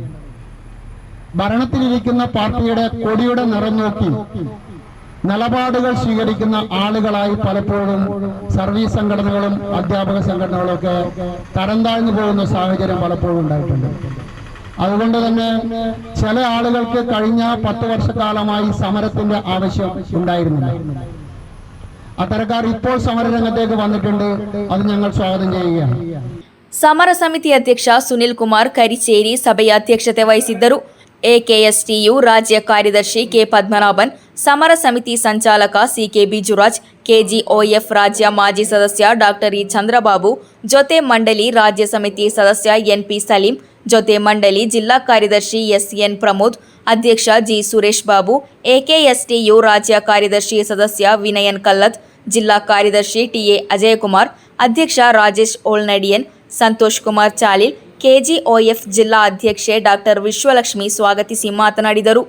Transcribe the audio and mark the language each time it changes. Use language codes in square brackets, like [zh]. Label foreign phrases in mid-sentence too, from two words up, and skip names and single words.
[ml] ഭരണത്തിലിരിക്കുന്ന പാർട്ടിയുടെ കൊടിയുടെ നിറം നോക്കി നിലപാടുകൾ സ്വീകരിക്കുന്ന ആളുകളായി പലപ്പോഴും സർവീസ് സംഘടനകളും അധ്യാപക സംഘടനകളും ഒക്കെ തരം താഴ്ന്നു പോകുന്ന സാഹചര്യം പലപ്പോഴും ഉണ്ടായിട്ടുണ്ട്. അതുകൊണ്ട് തന്നെ ചില ആളുകൾക്ക് കഴിഞ്ഞ 10 വർഷക്കാലമായി സമരത്തിന്റെ ആവശ്യം ഉണ്ടായിരുന്നില്ല. അത്തരക്കാർ ഇപ്പോൾ സമരരംഗത്തേക്ക് വന്നിട്ടുണ്ട്. അത് ഞങ്ങൾ സ്വാഗതം ചെയ്യുകയാണ്. [kn] ಸಮರ ಸಮಿತಿ ಅಧ್ಯಕ್ಷ ಸುನಿಲ್ ಕುಮಾರ್ ಕರಿಚೇರಿ ಸಭೆಯ ಅಧ್ಯಕ್ಷತೆ ವಹಿಸಿದ್ದರು. AKSTU ರಾಜ್ಯ ಕಾರ್ಯದರ್ಶಿ ಕೆ ಪದ್ಮನಾಭನ್, ಸಮರ ಸಮಿತಿ ಸಂಚಾಲಕ CK ಬಿಜುರಾಜ್, KGOF ರಾಜ್ಯ ಮಾಜಿ ಸದಸ್ಯ ಡಾಕ್ಟರ್ ಇ ಚಂದ್ರಬಾಬು, ಜೊತೆ ಮಂಡಳಿ ರಾಜ್ಯ ಸಮಿತಿ ಸದಸ್ಯ NP ಸಲೀಂ, ಜೊತೆ ಮಂಡಳಿ ಜಿಲ್ಲಾ ಕಾರ್ಯದರ್ಶಿ SN ಪ್ರಮೋದ್, ಅಧ್ಯಕ್ಷ G ಸುರೇಶ್ ಬಾಬು, AKSTU ರಾಜ್ಯ ಕಾರ್ಯದರ್ಶಿ ಸದಸ್ಯ ವಿನಯನ್ ಕಲ್ಲತ್, ಜಿಲ್ಲಾ ಕಾರ್ಯದರ್ಶಿ TA ಅಜಯಕುಮಾರ್, ಅಧ್ಯಕ್ಷ ರಾಜೇಶ್ ಓಳ್ನಡಿಯನ್, ಸಂತೋಷ್ ಕುಮಾರ್ ಚಾಲಿಲ್, KGOF ಜಿಲ್ಲಾ ಅಧ್ಯಕ್ಷೆ ಡಾಕ್ಟರ್ ವಿಶ್ವಲಕ್ಷ್ಮಿ ಸ್ವಾಗತಿಸಿ ಮಾತನಾಡಿದರು.